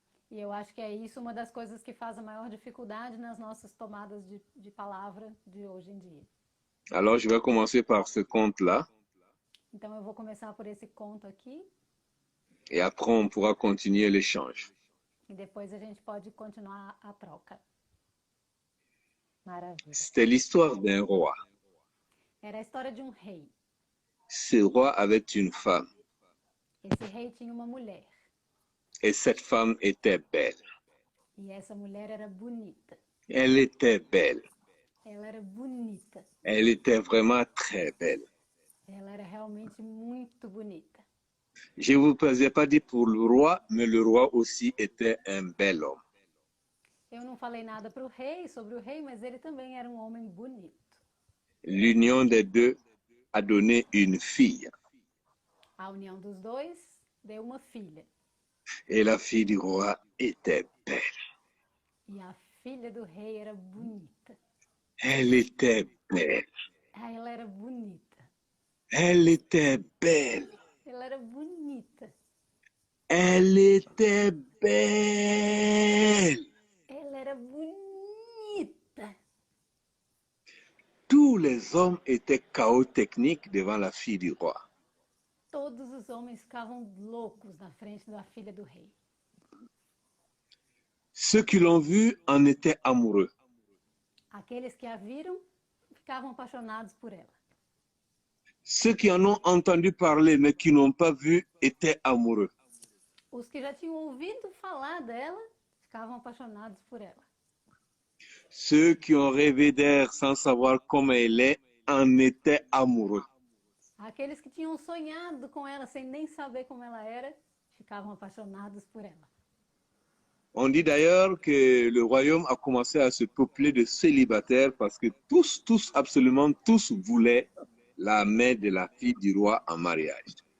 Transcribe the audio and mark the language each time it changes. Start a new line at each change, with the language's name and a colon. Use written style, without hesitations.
Portuguese: E eu acho que é isso uma das coisas que faz a maior dificuldade nas nossas tomadas de palavra de hoje em dia.
French: Alors, je vais commencer par ce conte-là,
Portuguese: Então eu vou começar por esse conto aqui
French: et après on pourra continuer l'échange.
Portuguese: e depois a gente pode continuar a troca. Maravilha.
French: C'était l'histoire d'un roi.
Portuguese: Era a história de um rei.
French: Ce roi avait une femme,
Portuguese: Esse rei tinha uma mulher
French: et cette femme était belle.
Portuguese: e essa mulher era bonita.
French: Elle était belle.
Portuguese: Ela era bonita.
French: Elle était vraiment très belle.
Portuguese: Ela era realmente muito bonita.
French: Je ne vous ai pas dit pour le roi, mais le roi aussi était un bel homme.
Portuguese: Eu não falei nada para o rei, sobre o rei, mas ele também era um homem bonito.
French: L'union des deux a donné une fille.
Portuguese: A união dos dois deu uma filha.
French: Et la fille du roi était belle.
Portuguese: E a filha do rei era bonita.
French: Elle était belle.
Portuguese: Ah, ela era bonita.
French: Elle était belle.
Portuguese: Ela era bonita.
French: Elle était belle.
Portuguese: Ela era bonita.
French: Tous les hommes étaient chaos techniques devant la fille du roi.
Portuguese: Todos os homens ficavam loucos na frente da filha do rei.
French: Ceux qui l'ont vue en étaient amoureux.
Portuguese: Aqueles que a viram ficavam apaixonados por ela.
French: Ceux qui en ont entendu parler mais qui n'ont pas vu étaient amoureux.
Portuguese: Os que já tinham ouvido falar dela ficavam apaixonados por ela.
French: Ceux qui ont rêvé d'elle sans savoir comment elle est en étaient amoureux.
Portuguese: Aqueles que tinham sonhado com ela sem nem saber como ela era, ficavam apaixonados por ela.
French: On dit d'ailleurs que le royaume a commencé à se peupler de célibataires parce que tous, absolument tous voulaient la main de la fille du roi en mariage.